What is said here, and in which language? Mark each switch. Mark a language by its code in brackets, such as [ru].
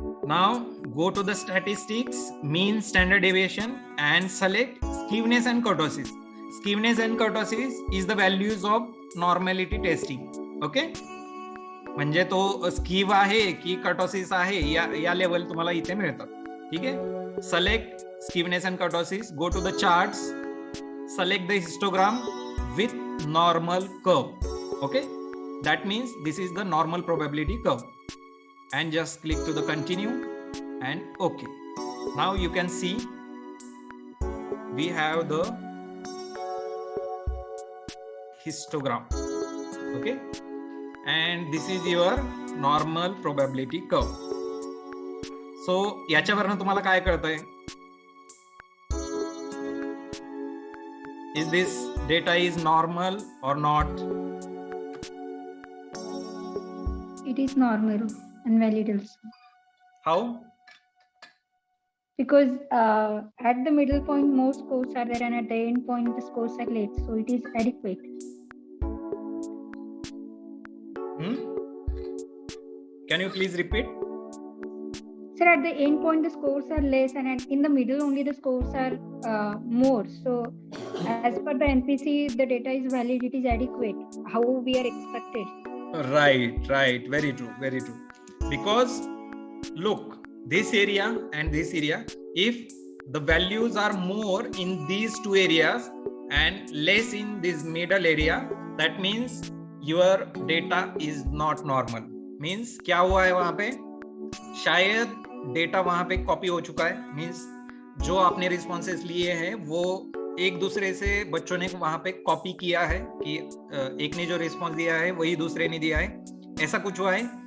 [en] Now go to the statistics, mean, standard deviation and select skewness and kurtosis. Skewness and kurtosis is the values of normality testing. [mr] Okay, म्हणजे तो स्कीव आहे की kurtosis आहे या level तुम्हाला इथे मिळतात. ठीक आहे, [en] select skewness and kurtosis, go to the charts, select the histogram with normal curve. Okay, that means this is the normal probability curve. And just click to the continue and okay. Now you can see we have the histogram. Okay, and this is your normal probability curve. [mr] So याच्यावरनं तुम्हाला काय कळतंय? [en] Is this data is normal or not? It is normal and valid also. How? Because at the middle point more scores are there and at the end point the scores are less, so it is adequate. Can you please repeat? Sir, at the end point the scores are less and in the middle only the scores are more. So as per the NPC the data is valid, it is adequate, how we are expected. Right, very true. Because look, this area and this area, if the values are more in these two areas and less in this middle area, that means your data is not normal. [hi] Means क्या हुआ है वहां पे? शायद data वहां पे copy हो चुका है. मीन्स जो आपने रिस्पॉन्सेस लिए हैं वो एक दूसरे से बच्चों ने वहां पे कॉपी किया है कि एक ने जो रिस्पॉन्स दिया है वही दूसरे ने दिया है, ऐसा कुछ हुआ है.